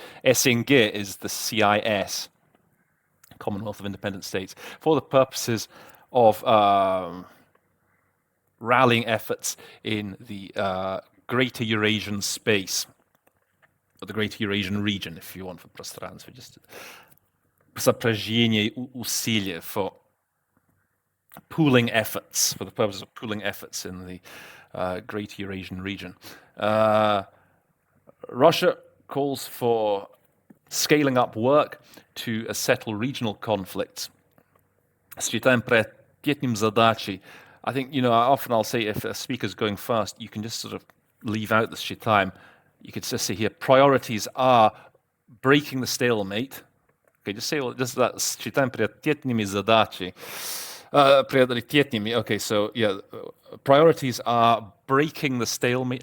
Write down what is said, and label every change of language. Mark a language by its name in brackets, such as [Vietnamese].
[English] SNG is the CIS, Commonwealth of Independent States, for the purposes of rallying efforts in the Greater Eurasian space, or the Greater Eurasian region, if you want, for пространство, just сопряжение усилий for pooling efforts, for the purpose of pooling efforts in the Greater Eurasian region. Russia calls for scaling up work to settle regional conflicts. [Russian] Считаем приоритетным задачей. [English] I think, often I'll say if a speaker's going fast, you can just sort of leave out the считаем. You could just say here, priorities are breaking the stalemate. Okay, just say, just that, считаем приоритетными задачей. Приоритетными. Okay, so yeah, priorities are breaking the stalemate.